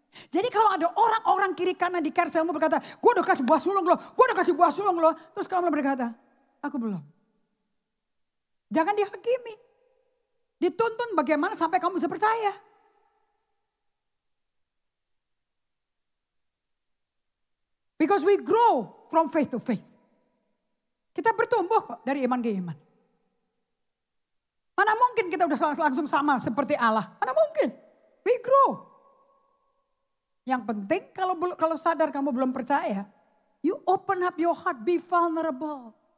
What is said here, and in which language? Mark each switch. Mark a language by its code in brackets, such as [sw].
[id] Jadi kalau ada orang-orang kiri kanan di kerselmu berkata, gue udah kasih buah sulung lo, gue udah kasih buah sulung lo. Terus kamu berkata, aku belum. Jangan dihakimi. Dituntun bagaimana sampai kamu bisa percaya. [en] Because we grow from faith to faith. [id] Kita bertumbuh kok dari iman ke iman. Mana mungkin kita udah langsung sama seperti Allah. Mana mungkin. [en] We grow. [id] Yang penting kalau sadar kamu belum percaya, [en] you open up your heart, be vulnerable.